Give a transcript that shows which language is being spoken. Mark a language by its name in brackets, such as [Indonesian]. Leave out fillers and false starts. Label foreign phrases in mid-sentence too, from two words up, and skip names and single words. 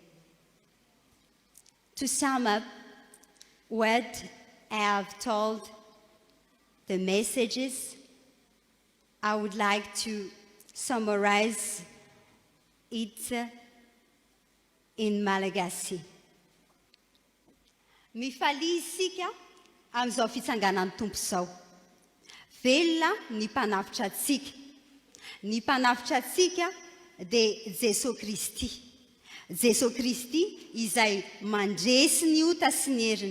[English] To sum up what I have told the messages, I would like to summarize it in Malagasy. [Malagasy] Mifalia isika amin'izao fitsanganan'ny tompo izao. Velona ny mpanafitra antsika. Ny mpanafitra antsika dia Jesosy Kristy. Jesosy Kristy izay mandresy ny ota sy ny heriny.